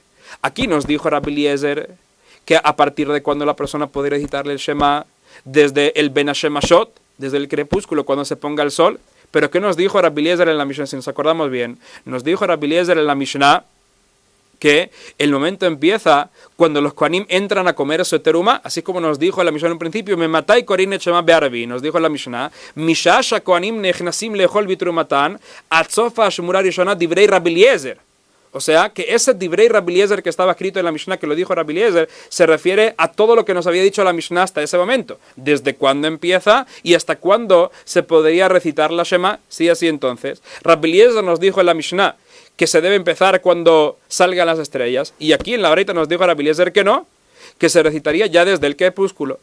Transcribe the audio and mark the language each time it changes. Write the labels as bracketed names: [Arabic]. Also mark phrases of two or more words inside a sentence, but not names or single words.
[Spanish] Aquí nos dijo Rabbi Eliezer que a partir de cuando la persona podría recitarle el Shema desde el [Hebrew] בין השמשות, [Spanish] desde el crepúsculo cuando se ponga el sol. Pero ¿qué nos dijo Rabbi Eliezer en la Mishnah? Si nos acordamos bien, nos dijo Rabbi Eliezer en la Mishnah que el momento empieza cuando los Kohanim entran a comer su teruma, así como nos dijo en la Mishnah en un principio, [Hebrew] מאימתי קורין את שמע בערבית, [Spanish] nos dijo en la Mishnah, [Hebrew] משעה שהכהנים נכנסים לאכול בתרומתן עד סוף אשמורה ראשונה דברי רבי אליעזר. [Spanish] O sea, que ese [Hebrew] דברי רבי אליעזר [Spanish] que estaba escrito en la Mishnah, que lo dijo Rabbi Eliezer, se refiere a todo lo que nos había dicho la Mishnah hasta ese momento. Desde cuándo empieza y hasta cuándo se podría recitar la Shema, sí, así entonces. Rabbi Eliezer nos dijo en la Mishnah que se debe empezar cuando salgan las estrellas, y aquí en la Breita nos dijo Rabbi Eliezer que no, que se recitaría ya desde el crepúsculo.